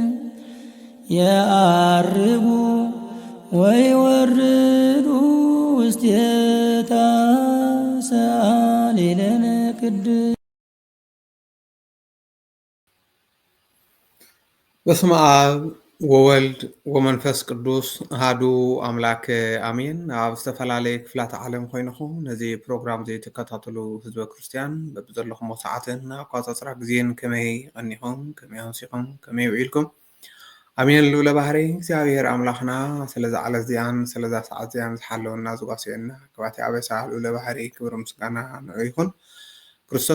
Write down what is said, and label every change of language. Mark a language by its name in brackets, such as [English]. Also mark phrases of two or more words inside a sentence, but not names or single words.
[Geez] የዐርጉ ወይወርዱ ውስቴታ ሰአሊለነ ቅድስት። በስመ አብ ወወልድ ወመንፈስ ቅዱስ አሐዱ አምላክ አሜን። [Tigrinya] ኣብ ዝተፈላለየ ክፍላት ዓለም ኮይንኩም ነዚ ፕሮግራም እዚ ትከታተሉ ህዝበ ክርስቲያን በብዘለኹም ሰዓትን ኣቆፃፅራ ግዜን ከመይ ቀኒኹም ከመይ ኣንሲኹም ከመይ ውዒልኩም ኣሜን ልብለ ባህሪ እግዚኣብሔር ኣምላኽና ስለዛ ዓለት እዚኣን ስለዛ ሰዓት እዚኣን ዝሓለወና ዝጓስየና ክባቲ ኣበሳ ልብለ ባህሪ ክብሪ ምስጋና ንዑ ይኹን። ክርስቶስ